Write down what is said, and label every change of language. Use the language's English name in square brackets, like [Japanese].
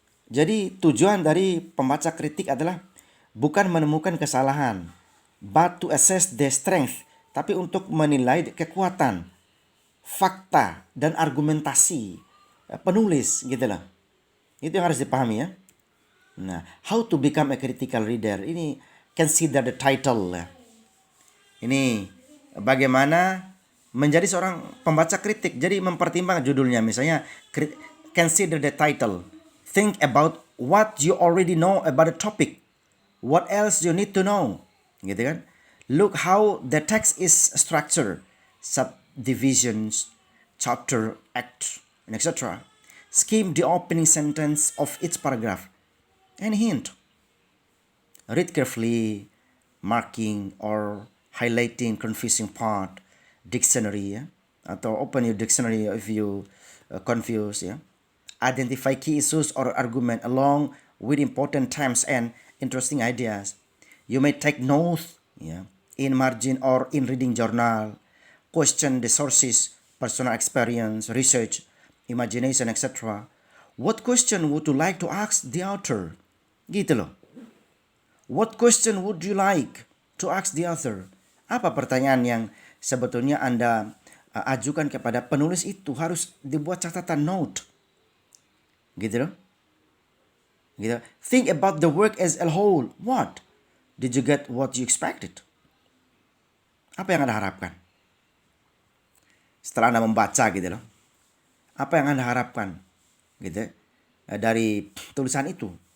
[Indonesian] Jadi tujuan dari pembaca kritik adalah bukan menemukan kesalahan, [English] but to assess the strength, [Indonesian] tapi untuk menilai kekuatan, fakta, dan argumentasi penulis gitu loh. Itu yang harus dipahami ya. [English] Nah, how to become a critical reader, ini consider the title ya. [Indonesian] Ini bagaimana menjadi seorang pembaca kritik. Jadi mempertimbangkan judulnya, misalnya [English] consider the title. Think about what you already know about the topic. What else you need to know? [Indonesian] Gitu kan? [English] Look how the text is structured. Subdivisions, chapter, act, and etc. Skim the opening sentence of each paragraph. And hint. Read carefully, marking or highlighting confusing part, dictionary ya, [Indonesian] atau [English] open your dictionary if you confuse ya. Identify key issues or argument along with important terms and interesting ideas. You may take notes ya, in margin or in reading journal. Question the sources, personal experience, research, imagination, etc. What question would you like to ask the author? [Indonesian] Gitu loh. [English] What question would you like to ask the author? [Indonesian] Apa pertanyaan yang sebetulnya Anda ajukan kepada penulis itu, harus dibuat catatan note. Gitu loh. Gitu. [English] Think about the work as a whole. What? Did you get what you expected? [Indonesian] Apa yang Anda harapkan? Setelah Anda membaca gitu loh. Apa yang Anda harapkan? Gitu. Dari tulisan itu.